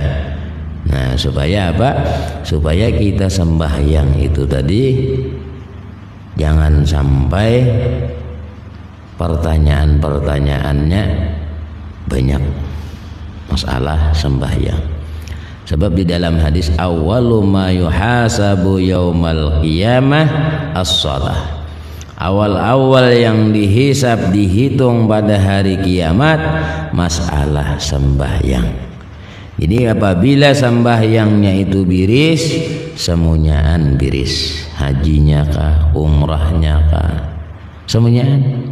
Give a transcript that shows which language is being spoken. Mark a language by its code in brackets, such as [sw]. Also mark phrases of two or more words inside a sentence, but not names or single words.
[id] Nah, supaya apa? Supaya kita sembahyang itu tadi jangan sampai pertanyaan-pertanyaannya banyak masalah sembahyang. Sebab di dalam hadis [ar] أول ما يحاسب يوم القيامة الصلاة. [id] Awal-awal yang dihisab, dihitung pada hari kiamat masalah sembahyang. [bjn] Jadi apabila sembahyangnya itu biris, semuanyaan biris. Hajinya kah, umrahnya kah, semuanyaan.